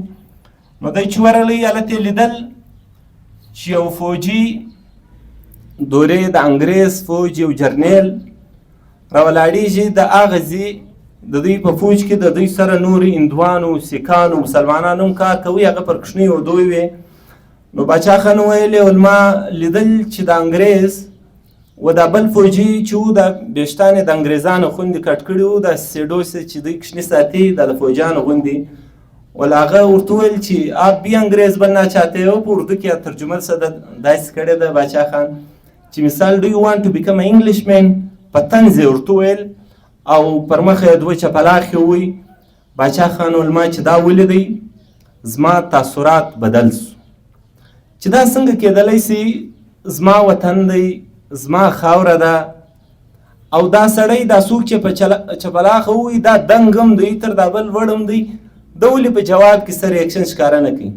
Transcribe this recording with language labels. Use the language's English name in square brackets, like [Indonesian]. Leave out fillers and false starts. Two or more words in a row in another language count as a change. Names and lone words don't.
[Pashto] نو دی چې ورغلی هلته یې لیدل چې یو فوجي دورې د انګریز فوج یو جرنیل راولاړېږي، د هغه ځي د دوی په فوج کې د دوی سره نورې هندوانو، سیکانو، مسلمانانو هم کار کوي، هغه پر کوچنۍ اردوی وې. نو باچا خان ویلې ول ما لیدل چې د انګریز و دا بل فوجي چې و دا بېشتان یې د انګریزانو غوندې کټ کړي وو، دا سیډوس چې دوی کوچني ساتي دا د فوجیانو غوندې. ول هغه ورته وویل چې [Urdu] آپ بھی انګریز بننا چاہتے ہو، [Pashto] په اردو کې ترجمه څه ده داسې کړې ده باچا خان چې مثال [English] do you want to become a Englishman, [Pashto] په طنز یې ورته وویل او پر مخه یې دوه چپلاخې ووی. باچا خان ویل ما چې دا ولیدی زما تاثرات بدل سو چې دا څنګه کېدلی سي، زما وطن دی، زما خاوره ده، او دا سړی دا څوک چې په چپلاخه ووی دا دنګ هم دی تر دا بل وړ هم دی، د ولې په جواب کې څه ریاکشن ښکاره نه کوي.